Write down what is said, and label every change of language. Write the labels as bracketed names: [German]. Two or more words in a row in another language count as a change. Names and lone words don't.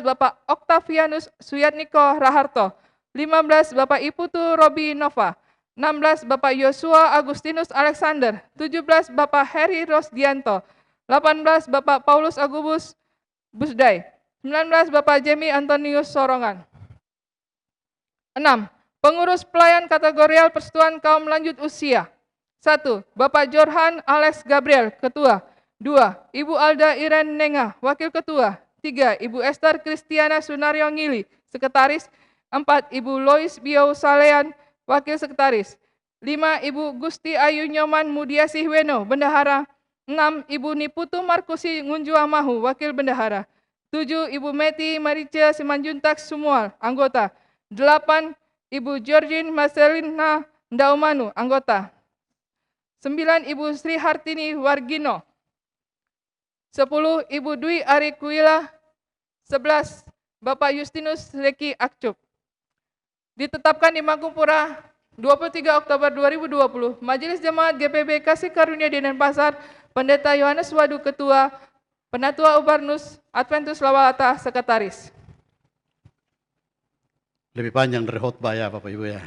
[Indonesian] Bapak Octavianus Suyatniko Raharto. 15. Bapak Iputu Robi Nova. 16. Bapak Yosua Agustinus Alexander. 17. Bapak Heri Rosdianto. 18. Bapak Paulus Agubus Busdai. 19. Bapak Jemi Antonius Sorongan. 6. Pengurus pelayan kategorial Persekutuan Kaum Lanjut Usia. 1. Bapak Jorhan Alex Gabriel, Ketua. 2. Ibu Alda Iren Nenga, Wakil Ketua. 3. Ibu Esther Kristiana Sunario Ngili, Sekretaris. 4. Ibu Lois Bio Salean, Wakil Sekretaris. 5. Ibu Gusti Ayu Nyoman Mudiasih Weno, Bendahara. 6. Ibu Niputu Markusi Ngunjua Mahu, Wakil Bendahara. 7. Ibu Meti Maricia Simanjuntak Sumual, Anggota. 8. Ibu Georgine Marcelina Ndaumanu, Anggota. 9. Ibu Sri Hartini Wargino. 10. Ibu Dwi Arikuila. 11. Bapak Justinus Leki Akcup. Ditetapkan di Mangkupura 23 Oktober 2020, Majelis Jemaat GPB Kasih Karunia di Denpasar, Pendeta Yohanes Wadu Ketua, Penatua Ubarnus, Adventus Lawata Sekretaris. Lebih panjang dari khotbah ya Bapak Ibu ya.